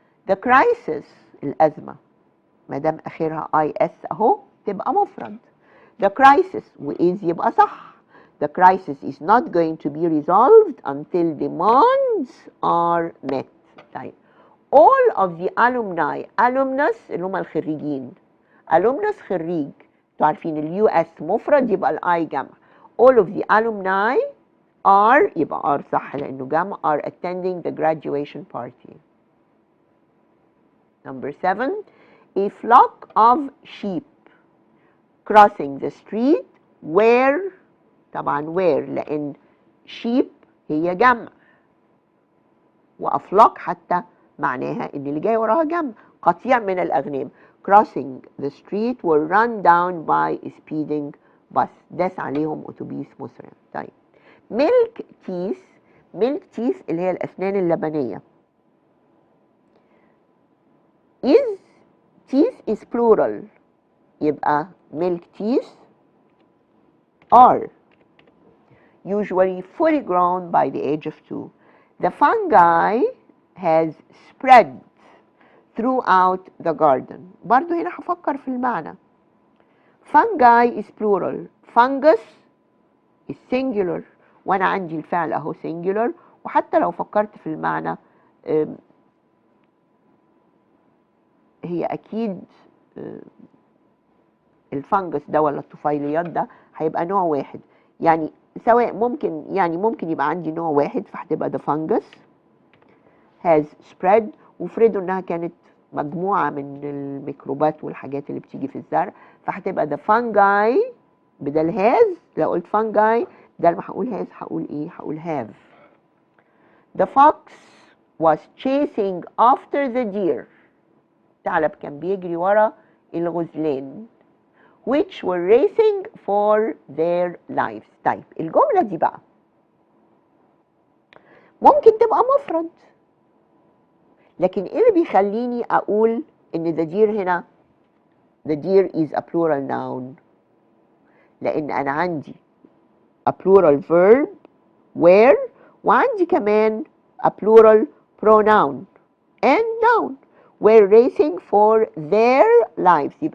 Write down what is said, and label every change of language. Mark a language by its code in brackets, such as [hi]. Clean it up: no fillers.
[ar] The crisis الأزمة ما دام آخرها IS أهو تبقى مفرد. The crisis وإز يبقى صح. [en] The crisis is not going to be resolved until demands are met. طيب all of the alumni. [ar] alumnus اللي هم الخريجين. alumnus خريج. انتوا عارفين اليو اس مفرد يبقى الاي جمع. [en] all of the alumni are يبقى are [ar] صح لانه جمع [en] are attending the graduation party. Number 7 a flock of sheep crossing the street where [ar] طبعا where لان sheep هي جمع وافلاك حتى معناها ان اللي جاي وراها جمع. قطيع من الاغنام. [en] crossing the street were run down by a speeding bus. [ar] داس عليهم اتوبيس مسرع. [en] طيب milk teeth. [ar] milk teeth اللي هي الاسنان اللبنيه. [en] is teeth is plural يبقى milk teeth are usually fully grown by the age of 2. The fungi has spread throughout the garden. [ar] برضو هنا هفكر في المعنى. [en] fungi is plural. fungus is singular [ar] وانا عندي الفعل اهو singular. وحتى لو فكرت في المعنى هي اكيد الفنجس ده ولا الطفيليات ده هيبقى نوع واحد. يعني سواء ممكن يبقى عندي نوع واحد فهتبقى [en] the fungus has spread. [ar] وفرضوا انها كانت مجموعة من الميكروبات والحاجات اللي بتيجي في الزرع فهتبقى the fungi بدل has. لو قلت fungi بدل ما هقول has هقول ايه؟ هقول have. [en] The fox was chasing after the deer. [ar] الثعلب كان بيجري ورا الغزلان [en] which were racing for their lives. [ar] طيب الجملة دي بقى ممكن تبقى مفرد لكن ايه اللي بيخليني اقول ان the deer هنا [en] the deer is a plural noun؟ [ar] لان انا عندي [en] a plural verb where [ar] وعندي كمان [en] a plural pronoun and noun were racing for their lives.